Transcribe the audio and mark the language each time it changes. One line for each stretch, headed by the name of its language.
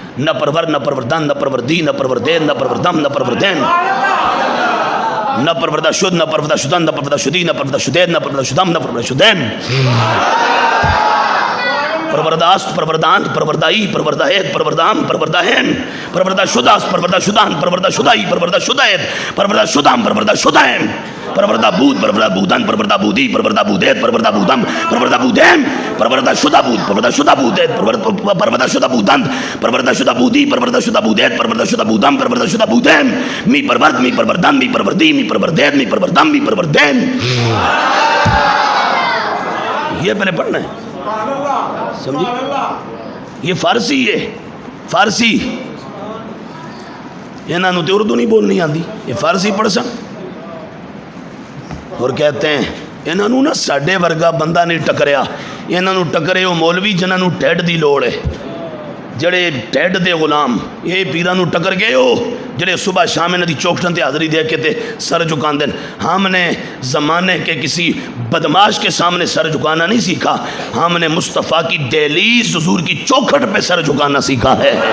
Persian: نہ پرور، نہ پروردن، نہ پروردی، نہ پروردید، نہ پروردم، نہ پروردین. نہ پروردہ شد، نہ پروردہ شدن، نہ پروردہ شدی، نہ پروردہ شدید، نہ پروردہ شدم، نہ پروردہ شدیم. پرورداست، پروردانت، پروردائی، پرورداہید، پروردام، پرورداہین، پروردہ شداست، پروردہ شدان، پروردہ شدائی، پروردہ شداید، پروردہ شدام، پروردہ شدائن. پروردہ بود، پروردہ بودن، پروردہ بودی، پروردہ بودید، پروردہ بودم، پروردہ بودیم، پروردہ شدہ بود، پروردہ شدہ بودید، پروردہ شدہ بودند، پروردہ شدہ بودی، پروردہ شدہ بودید، پروردہ شدہ بودم، پروردہ شدہ بودیم. می پرورد، می پروردن، می پروردی، می پروردید، می پروردم، می پروردین.
Urdu: یہ پہلے پڑھنا ہے، سمجھی؟ یہ فارسی ہے، فارسی.
Punjabi: انہاں نوں تے اردو نہیں بولنی آندی، یہ فارسی پڑھ سن. اور کہتے ہیں انہاں نوں نا ساڈے ورگا بندہ نہیں ٹکریا، انہاں نوں ٹکرے وہ مولوی جنہاں نوں ٹھڈ دی لوڑ ہے، جڑے ٹھڈ دے غلام. یہ پیراں نوں ٹکر گئے ہو جڑے صبح شام انہاں دی چوکھٹاں تے حاضری دے کے تے سر جھکاندے.
Urdu: ہم نے زمانے کے کسی بدماش کے سامنے سر جھکانا نہیں سیکھا، ہم نے مصطفیٰ کی دہلیز حضور کی چوکھٹ پہ سر جھکانا سیکھا ہے.